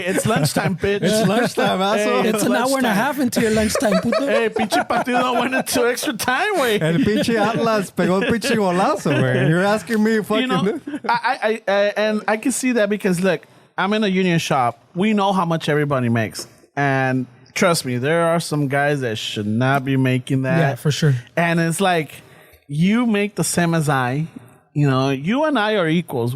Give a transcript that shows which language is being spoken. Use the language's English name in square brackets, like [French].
[English] Hey, it's lunchtime, bitch. It's lunchtime, asshole. It's an hour and a half into your lunchtime, puto. Hey, pinche partido went into extra time, güey. [Spanish] El pinche Atlas pegó el pinche golazo, güey. [English] You're asking me fucking... You know, I can see that because, look, I'm in a union shop. We know how much everybody makes. And trust me, there are some guys that should not be making that. Yeah, for sure. And it's like, you make the same as I. You know, you and I are equals.